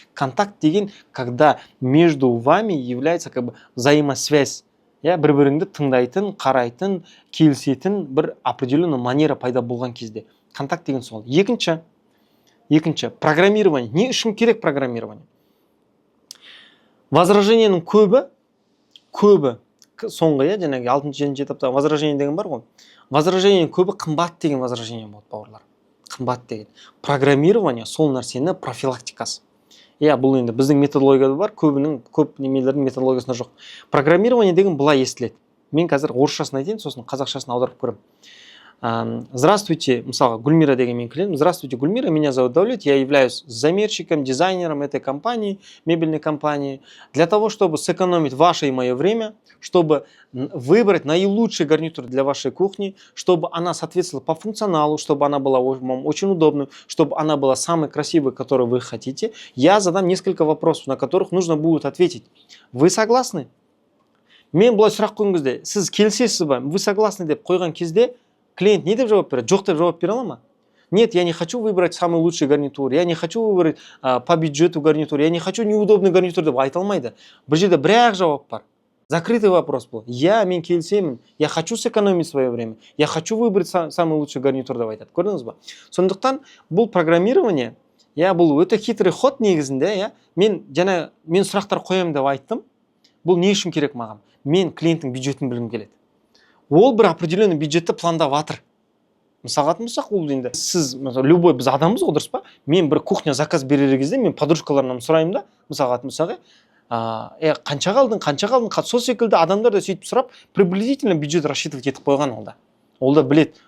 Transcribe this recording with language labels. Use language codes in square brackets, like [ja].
[kk] Контакт деген, [ru] когда между вами является как бы взаимосвязь. [kk] Бір-біріңді тыңдайтын, қарайтын, келісетін бір определенный манера пайда болған кезде. Контакт деген сол. Екінші, программирование. Не үшін керек программирование? Возражениенің көбі, соңғы, жаңағы 6-7 этапта возражение деген бар ғой. Возражениенің көбі қымбат деген возражение болады, бауырлар. Қымбат деген. Программирование сол нәрсені профилактикасы. Бұл енді біздің методологияда бар, көп немелердің методологиясында жоқ. Программирование деген былай естіледі. Мен қазір орысшасын айтайын, сосын қазақшасын аударып көрем. [ru] Здравствуйте, [kk] мысалға, Гульмира деген мен клиент. [ru] Здравствуйте, Гульмира, меня зовут Давлет, я являюсь замерщиком, дизайнером этой компании, мебельной компании. Для того, чтобы сэкономить ваше и мое время, чтобы выбрать наилучший гарнитур для вашей кухни, чтобы она соответствовала по функционалу, чтобы она была вам очень удобной, чтобы она была самой красивой, которую вы хотите, я задам несколько вопросов, на которых нужно будет ответить. Вы согласны? [kk] Мен бұлай сұрақ қойған кезде, сіз келісесіз ба? [ru] Вы согласны [kk] деп қойған кезде, клиент не деп жауап береді? Жоқ деп жауап бере ала ма? [ru] Нет, я не хочу выбрать самый лучший гарнитур, я не хочу выбрать по бюджету гарнитур, я не хочу неудобный гарнитур [kk] деп айта алмайды. Бір жерде бір-ақ жауап бар. [ru] Закрытый вопрос был. [kk] Мен келісемін, [ru] я хочу сэкономить свое время, я хочу выбрать самый лучший гарнитур [kk] деп айтады. Көрдіңіз ба? Сондықтан бұл программирование, бұл өте [ru] хитрый ход [kk] негізінде, мен сұрақтар қоямын деп айттым. Бұл не үшін керек маған? Мен клиенттің бюджетін білгім келеді. Ол бір определенный бюджетті пландап жатыр. Мысалға айтсақ, ол енді сіз, любой біз адамбыз ғой, дұрыс па? Мен бір кухня заказ берер кезде мен подружкаларымнан сұраймын да, мысалға қанша қалдың, сол секілді адамдар да сөйтіп сұрап, [ru] приблизительно бюджет рассчитывать [kk] етіп қойған ол да. Ол да білет.